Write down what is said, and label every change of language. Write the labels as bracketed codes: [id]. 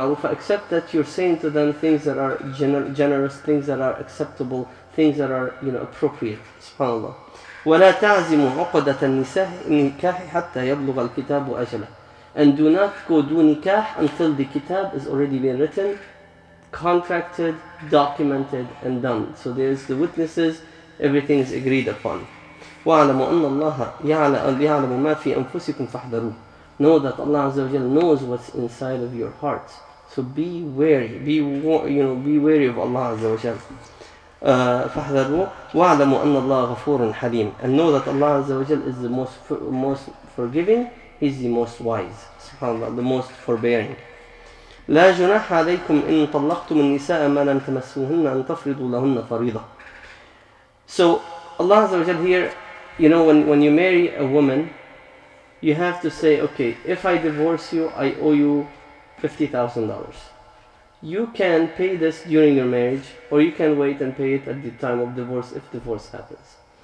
[en] Except that you're saying to them things that are generous, things that are acceptable, things that are appropriate. SubhanAllah. [ar] ولا تعزموا عقدة النكاح حتى يبلغ الكتاب أجله. [en] And do not go do nikah until the kitab is already been written, contracted, documented, and done. So there's the witnesses, everything is agreed upon. [ar] وَاعْلَمُوا أَنَّ اللَّهَ يَعْلَمُ مَا فِي أَنفُسِكُمْ فَاحْذَرُوهُ. [en] Know that Allah Azza wa Jalla knows what's inside of your hearts. So be wary, be wary of Allah Azza wa Jalla. [ar] فَاحْذَرُوهُ وَاعْلَمُوا أَنَّ اللَّهَ غَفُورٌ حَلِيمٌ. [en] And know that Allah Azza wa Jalla is the most forgiving, He's the most wise. SubhanAllah, the most forbearing. [ar] لا جناح عليكم إن طلقتم النساء ما لم تمسوهن أن تفرضوا لهن فريضة. [en] So Allah Azza wa Jalla here, when you marry a woman, you have to say, okay, if I divorce you, I owe you $50,000. You can pay this during your marriage, or you can wait and pay it at the time of divorce if divorce happens.